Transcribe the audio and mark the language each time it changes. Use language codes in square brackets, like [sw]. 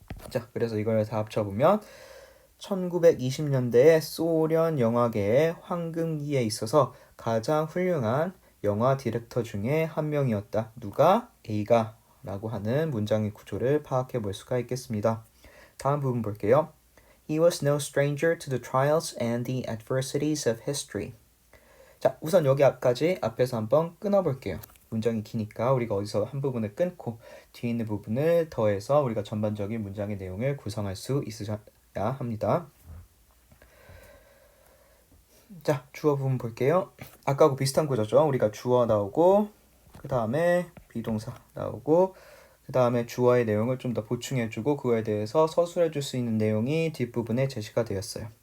[ko] 자, 그래서 이걸 다 합쳐보면 1920년대의 소련 영화계의 황금기에 있어서 가장 훌륭한 영화 디렉터 중에 한 명이었다. 누가? A가 라고 하는 문장의 구조를 파악해 볼 수가 있겠습니다. 다음 부분 볼게요. [en] He was no stranger to the trials and the adversities of history. [ko] 자, 우선 여기까지 앞에서 한번 끊어볼게요. 문장이 기니까 우리가 어디서 한 부분을 끊고 뒤에 있는 부분을 더해서 우리가 전반적인 문장의 내용을 구성할 수 있어야 합니다. 자, 주어 부분 볼게요. 아까하고 비슷한 구조죠. 우리가 주어 나오고 그 다음에 비동사 나오고 그 다음에 주어의 내용을 좀 더 보충해주고 그거에 대해서 서술해줄 수 있는 내용이 뒷부분에 제시가 되었어요.